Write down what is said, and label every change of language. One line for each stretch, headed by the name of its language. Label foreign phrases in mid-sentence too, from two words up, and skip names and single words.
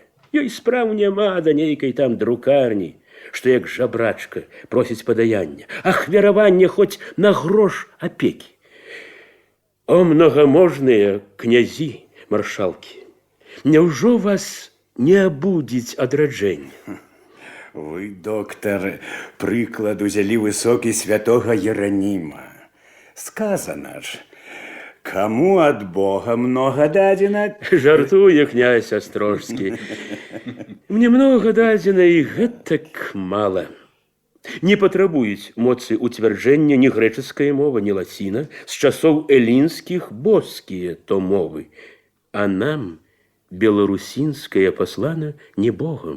Belarusian: Ёй спраў няма да нейкай там друкарні, што як жабрачка просіць падаяння, ахвяравання хоць на грош апекі. О, мнагаможныя князі, маршалкі, няўжо вас не абудзіць адраджэнне? Вы, доктор, прыклад узялі высокі святога Ераніма. Сказано ж, кому от Бога много дадзена? Жартуе князь Астрожскі. Мне много дадзена і гэтак мала. Не патрабуюць моцы уцвярджэння ні грэчаская мова, ні лаціна, з часоў элінскіх боскія то мовы. А нам беларусінская паслана не Богом.